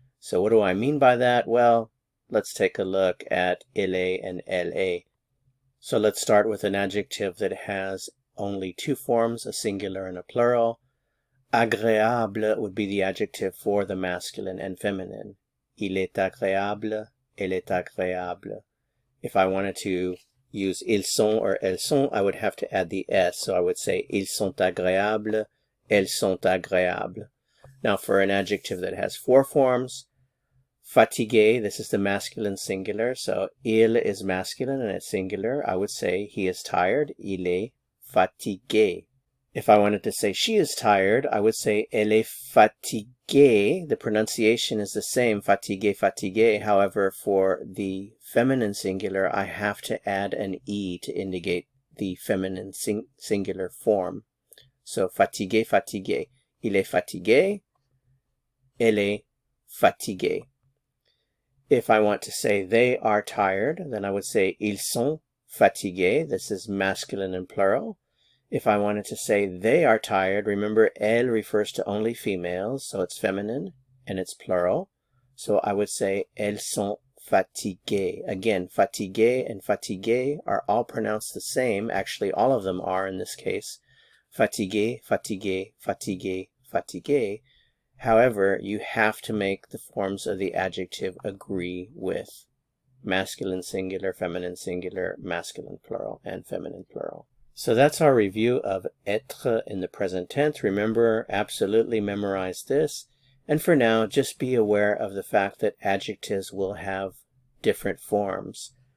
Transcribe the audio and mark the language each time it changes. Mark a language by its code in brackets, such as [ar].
[en] So what do I mean by that? Well, let's take a look at elle and elle. So let's start with an adjective that has only 2 forms, a singular and a plural. Agréable would be the adjective for the masculine and feminine. [fr] Il est agréable, elle est agréable. [en] If I wanted to use [fr] ils sont [en] or [fr] elles sont, [en] I would have to add the s. So I would say [fr] ils sont agréables, elles sont agréables. [en] Now for an adjective that has 4 forms, fatigué, this is the masculine singular. So il is masculine and it's singular. I would say he is tired, [fr] il est fatigué. [en] If I wanted to say she is tired, I would say [fr] elle est fatiguée. [en] The pronunciation is the same, fatigué, fatigué. However, for the feminine singular, I have to add an e to indicate the feminine singular form. So [fr] fatigué, fatigué. Il est fatigué, elle est fatiguée. [en] If I want to say they are tired, then I would say [fr] ils sont fatigués. [en] This is masculine and plural. If I wanted to say they are tired, remember elle refers to only females, so it's feminine and it's plural. So I would say [fr] elles sont fatiguées. [en] Again, fatigué and fatigué are all pronounced the same. Actually, all of them are in this case. [fr] Fatigué, fatigué, fatigué, fatigué. [en] However, you have to make the forms of the adjective agree with masculine singular, feminine singular, masculine plural, and feminine plural. So that's our review of êTRE in the present tense. Remember, absolutely memorize this. And for now, just be aware of the fact that adjectives will have different forms.